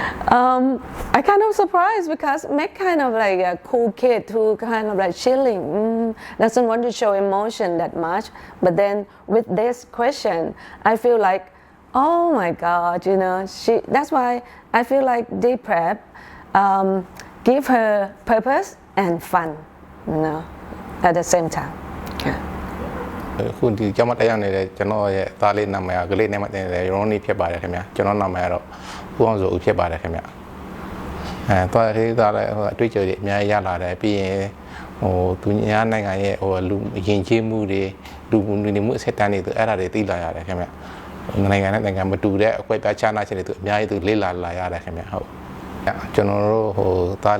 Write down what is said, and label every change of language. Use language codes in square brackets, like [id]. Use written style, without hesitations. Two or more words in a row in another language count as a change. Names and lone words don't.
[en] I kind of surprised because Meg kind of like a cool kid who kind of like chilling, doesn't want to show emotion that much. But then with this question, I feel like, oh my God, you know, that's why I feel like day prep give her purpose and fun, you know, at the same time. Yeah. [my] ခုဒီကျောင်းမတက်ရောက်နေတဲ့ကျွန်တော်ရဲ့သားလေးနာမည်ကကလေးနဲ့မှတင်တယ်ရောနီဖြစ်ပါတယ်ခင်ဗျာကျွန်တော်နာမည်ကတော့ဦးအောင်စိုးဦးဖြစ်ပါတယ်ခင်ဗျာသွားသေးသားလည်းဟိုအတွေ့အကြုံတွေအများကြီးရလာတယ်ပြီးရင်ဟိုသူညာနိုင်ငံရဲ့ဟိုလူယဉ်ကျေးမှုတွေလူနေမှုအဆက်တန်းတွေသူအဲ့ဒါတွေသိလာရတယ်ခင်ဗျာနိုင်ငံနဲ့နိုင်ငံမတူတဲ့အကွက်ပြားခြားနာခြင်းတွေသူအများကြီးသူလေ့လာလာရတယ်ခင်ဗျာဟုတ်ကျွန်တော်တို့ဟိုသား